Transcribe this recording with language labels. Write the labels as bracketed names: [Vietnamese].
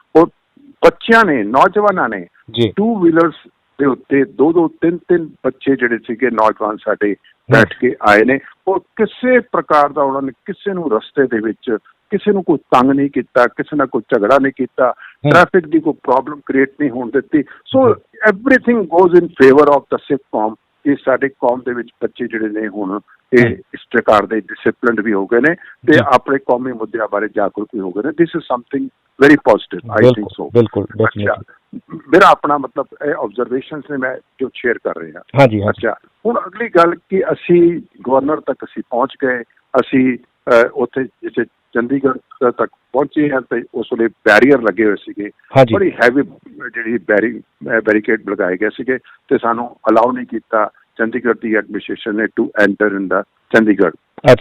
[Punjabi] ਔਰ ਬੱਚਿਆਂ ਨੇ, ਨੌਜਵਾਨਾਂ ਨੇ 2 ਵੀਲਰਸ ਦੇ ਉੱਤੇ 2-2, 3-3 ਬੱਚੇ ਜਿਹੜੇ ਸੀਗੇ ਨੌਜਵਾਨ ਸਾਡੇ ਬੈਠ ਕੇ ਆਏ ਨੇ, ਔਰ ਕਿਸੇ ਪ੍ਰਕਾਰ ਦਾ ਉਹਨਾਂ ਨੇ ਕਿਸੇ ਨੂੰ ਰਸਤੇ ਦੇ ਵਿੱਚ ਕਿਸੇ ਨੂੰ ਕੋਈ ਤੰਗ ਨਹੀਂ ਕੀਤਾ, ਕਿਸੇ ਨਾਲ ਕੋਈ ਝਗੜਾ ਨਹੀਂ ਕੀਤਾ, ਟ੍ਰੈਫਿਕ ਦੀ ਕੋਈ ਪ੍ਰੋਬਲਮ ਕ੍ਰੀਏਟ ਨਹੀਂ ਹੋਣ ਦਿੱਤੀ। [English] So everything goes in favour of the Sikh ਕੌਮ। [Punjabi] ਇਹ ਸਾਡੇ ਕੌਮ ਦੇ ਵਿੱਚ ਬੱਚੇ ਜਿਹੜੇ ਨੇ ਹੁਣ ਇਹ ਇਸ ਪ੍ਰਕਾਰ ਦੇ ਡਿਸਿਪਲਿਨਡ ਵੀ ਹੋ ਗਏ ਨੇ ਤੇ ਆਪਣੇ ਕੌਮੀ ਮੁੱਦਿਆਂ ਬਾਰੇ ਜਾਗਰੂਕ ਵੀ ਹੋ ਗਏ ਨੇ। [English] This is something very positive, I think so। [Punjabi] ਬਿਲਕੁਲ, ਡੈਫੀਨਿਟਲੀ ਮੇਰਾ ਆਪਣਾ ਮਤਲਬ ਇਹ ਆਬਜ਼ਰਵੇਸ਼ਨਸ ਨੇ ਮੈਂ ਜੋ ਸ਼ੇਅਰ ਕਰ ਰਹੇ ਹਾਂ। ਹਾਂਜੀ। ਅੱਛਾ, ਹੁਣ ਅਗਲੀ ਗੱਲ ਕਿ ਅਸੀਂ ਗਵਰਨਰ ਤੱਕ ਅਸੀਂ ਪਹੁੰਚ ਗਏ, ਅਸੀਂ ਉੱਥੇ ਜਿੱਥੇ ਚੰਡੀਗੜ੍ਹ ਤੱਕ ਪਹੁੰਚੇ ਹਾਂ ਤੇ ਉਸ ਵੇਲੇ ਬੈਰੀਅਰ ਲੱਗੇ ਹੋਏ ਸੀਗੇ, ਬੜੀ ਹੈਵੀ ਜਿਹੜੀ ਬੈਰੀਕੇਡ ਲਗਾਏ ਗਏ ਸੀਗੇ ਤੇ ਸਾਨੂੰ ਅਲਾਉ ਨਹੀਂ ਕੀਤਾ ਚੰਡੀਗੜ੍ਹ ਦੀ ਐਡਮਿਨਿਸਟ੍ਰੇਸ਼ਨ ਨੇ [English] To enter in the Chandigarh.